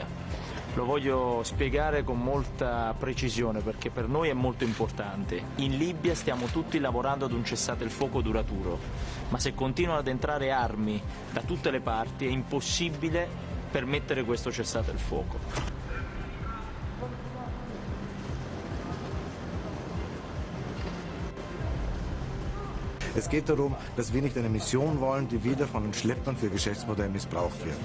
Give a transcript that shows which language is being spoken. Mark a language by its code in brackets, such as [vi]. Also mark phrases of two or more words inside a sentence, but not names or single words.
[it] Lo voglio spiegare con molta precisione perché per noi è molto importante. In Libia stiamo tutti lavorando ad un cessate il fuoco duraturo, ma se continuano ad entrare armi da tutte le parti è impossibile permettere questo cessate il fuoco. [de] Es geht darum, dass wir nicht eine Mission wollen, die wieder von den Schleppern für Geschäftsmodelle missbraucht wird.